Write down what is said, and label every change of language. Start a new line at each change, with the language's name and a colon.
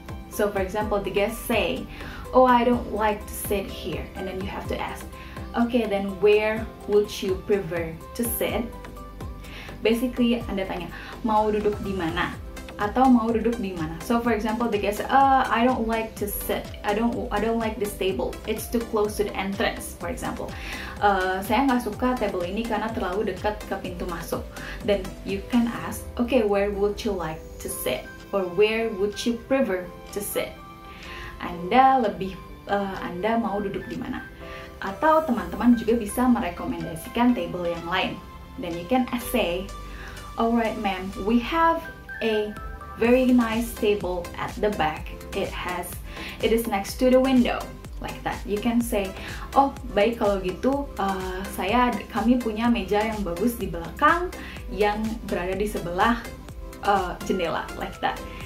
English: So for example, the guests say, oh I don't like to sit here, and then you have to ask, okay then where would you prefer to sit? Basically
Indonesian: Anda tanya, mau duduk di mana? atau mau duduk di mana.
English: So for example, the guest, I don't like to sit. I don't like this table. It's too close to the entrance. For example,
Indonesian: saya nggak suka table ini karena terlalu dekat ke pintu masuk.
English: Then you can ask, okay, where would you like to sit? Or where would you prefer to sit?
Indonesian: Anda mau duduk di mana? Atau teman-teman juga bisa merekomendasikan table yang lain.
English: Then you can say, alright ma'am, we have a very nice table at the back. It is next to the window, like that. You can say,
Indonesian: oh baik kalau gitu, kami punya meja yang bagus di belakang yang berada di sebelah jendela,
English: like that.